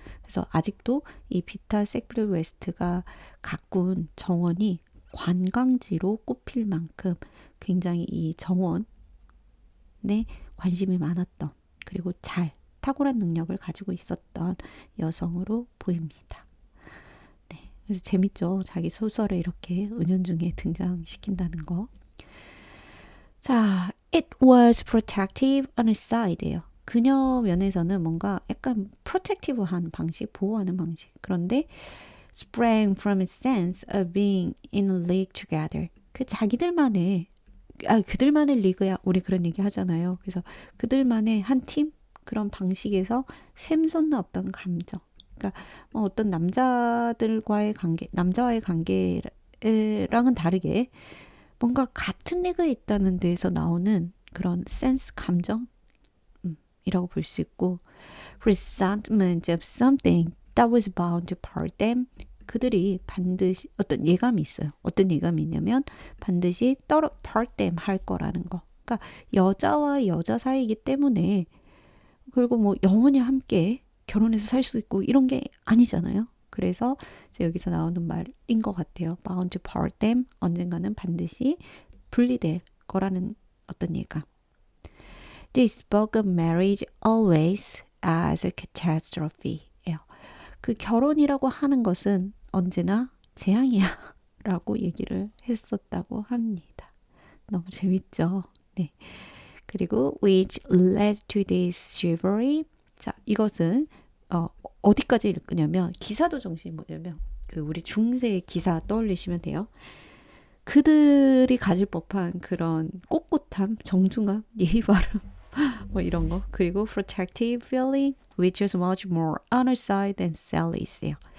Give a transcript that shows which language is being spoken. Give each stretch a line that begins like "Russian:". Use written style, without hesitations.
Korean: 그래서 아직도 이 비타 색필 웨스트가 가꾼 정원이 관광지로 꼽힐 만큼 굉장히 이 정원에 관심이 많았던, 그리고 탁월한 능력을 가지고 있었던 여성으로 보입니다. 네, 그래서 재밌죠. 자기 소설에 이렇게 은연중에 등장시킨다는 거. 자,
English: it was protective on its side예요.
Korean: 그녀 면에서는 뭔가 약간 protective한 방식, 보호하는 방식. 그런데
English: sprang from a sense of being in a league together.
Korean: 그 자기들만의 그들만의 리그야. 우리 그런 얘기 하잖아요. 그래서 그들만의 한 팀 그런 방식에서 샘솟는 어떤 감정. 그러니까 어떤 남자와의 관계랑은 다르게 뭔가 같은 리그에 있다는 데에서 나오는 그런 센스, 감정 이라고 볼 수 있고
English: resentment of something that was bound to part them.
Korean: 그들이 반드시 어떤 예감이 있어요. 어떤 예감이 있냐면 반드시
English: part them
Korean: 할 거라는 거. 그러니까 여자와 여자 사이이기 때문에 그리고 뭐 영원히 함께 결혼해서 살 수 있고 이런 게 아니잖아요. 그래서 이제 여기서 나오는 말인 것 같아요.
English: bound to part them,
Korean: 언젠가는 반드시 분리될 거라는 어떤 예가.
English: They spoke of marriage always as a catastrophe.
Korean: 예요. 그 결혼이라고 하는 것은 언제나 재앙이야 라고 얘기를 했었다고 합니다. 너무 재밌죠? 네. 그리고
English: which led to this chivalry.
Korean: 자, 이것은 어디까지 읽으냐면 기사도 정신이 뭐냐면 그 우리 중세의 기사 떠올리시면 돼요. 그들이 가질 법한 그런 꼿꼿함, 정중함, 예의 바름 뭐 이런 거. 그리고
English: protective feeling which is much more on her side than Sally's.